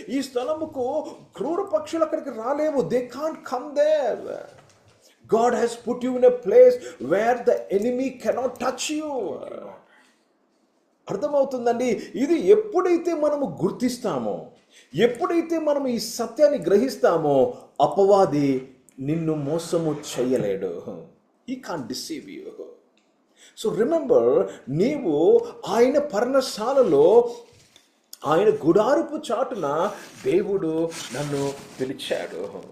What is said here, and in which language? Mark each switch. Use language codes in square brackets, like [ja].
[te] ఈ స్థలముకు క్రూర పక్షులు అక్కడికి రాలేవు. [en] They can't come there. God has put you in a place where the enemy cannot touch you. [te] అర్థమవుతుందండి. ఇది ఎప్పుడైతే మనము గుర్తిస్తామో, ఎప్పుడైతే మనం ఈ సత్యాన్ని గ్రహిస్తామో, అపవాది నిన్ను మోసము చేయలేడు. [en] He can't deceive you. So remember, [te] నీవు ఆయన పర్ణశాలలో, ఆయన గుడారపు చాటున దేవుడు నన్ను పిలిచాడు.